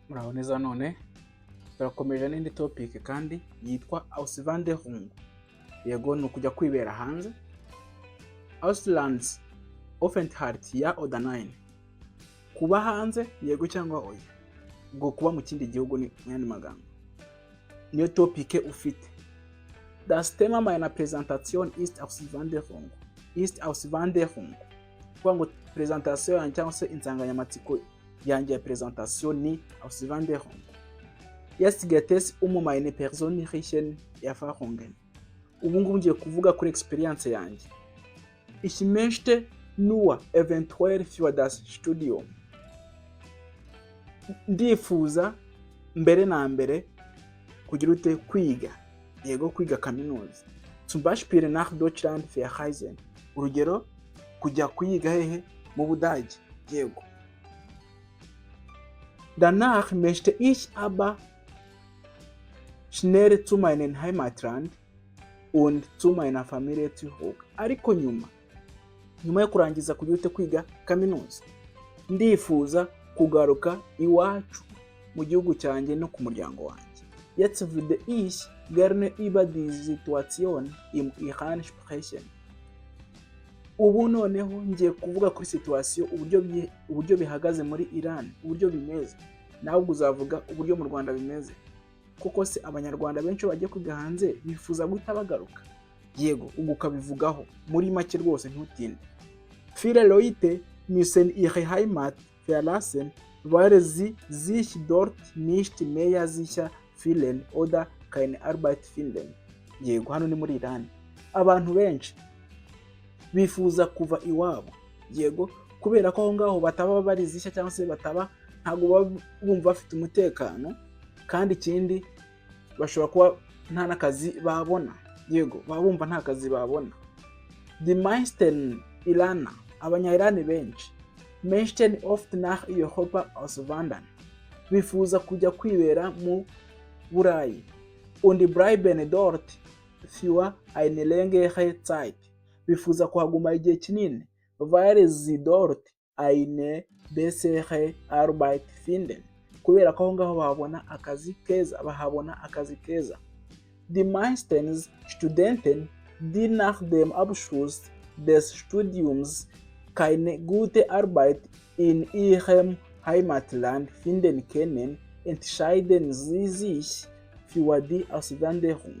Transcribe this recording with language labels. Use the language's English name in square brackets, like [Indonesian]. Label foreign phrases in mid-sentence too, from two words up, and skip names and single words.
[Kinyarwanda] muraho neza none turakomeje n'indi topic kandi yitwa Auswanderung. Yego ni ukujya kwibera hanze. [German] Auslands Aufenthalt ja oder nein. [Kinyarwanda] Kuba hanze yego cyangwa oya. Ubwo kuba mu kindi gihugu ni mwene magambo. Niyo topic ufite. [German] Das Thema meiner Präsentation ist Auswanderung. [Kinyarwanda] Kuba ngo presentation yanjye cyangwa se insanganyamatsiko yanjye ya presentation ni Auswanderung. [German] Jetzt geht es meine persönlichen Erfahrungen. [Kinyarwanda] Ubu ngubu ngiye kuvuga kuri experience yanjye. [German] Ich möchte nur eventuell für das Studium. [Kinyarwanda] Ndifuza mbere na mbere kugira ute kwiga. Yego kwiga kaminuza. [German] Zum Beispiel nach Deutschland verreisen. [Kinyarwanda] Urugero kujya kwiga hehe mu Budage. Yego. [German] Danach möchte ich aber schnell zu meinem Heimatland und zu meiner Familie zurück. [Kinyarwanda] Ariko nyuma yo kurangiza kugira ute kwiga kaminuza, ndifuza kugaruka iwacu mu gihugu cyanjye no ku muryango wanjye. [German] Jetzt würde ich gerne über die Situation im Iran sprechen. [Kinyarwanda] Ubu noneho ngiye kuvuga kuri situation uburyo bihagaze muri Iran, uburyo bimeze. Nawe uzavuga uburyo mu Rwanda bimeze. Kuko se abanyarwanda benshi bagiye kwiga hanze bifuza guhita bagaruka. Yego ubu ukabivugaho muri make rwose ntutinde. [German] Viele Leute müssen ihre Heimat verlassen, weil sie sich dort nicht mehr sicher fühlen oder keine Arbeit finden. [Kinyarwanda] Yego hano ni muri Iran. Abantu benshi bifuza kuva iwabo. Yego kubera ko aho ngaho bataba barizishya cyangwa se ntago bumva bafite umutekano, kandi ikindi bashobora kuba nta nakazi babona. Yego babumva nta kazi babona. [German] Die meisten Iraner, [Kinyarwanda] abanya-Iran benshi, [German] möchten oft nach Europa auswandern. [Kinyarwanda] Bifuza kujya kwibera mu Burayi. [German] Und bleiben dort für eine längere Zeit. [Kinyarwanda] Bifuza kuhaguma igihe kinini, [German] weil sie dort eine bessere Arbeit finden. [Kinyarwanda] Kubera ko aho ngaho bahabona akazi keza. [German] Die meisten Studenten, die nach dem Abschluss des Studiums keine gute Arbeit in ihrem Heimatland finden können, entscheiden sie sich für die Auswanderung.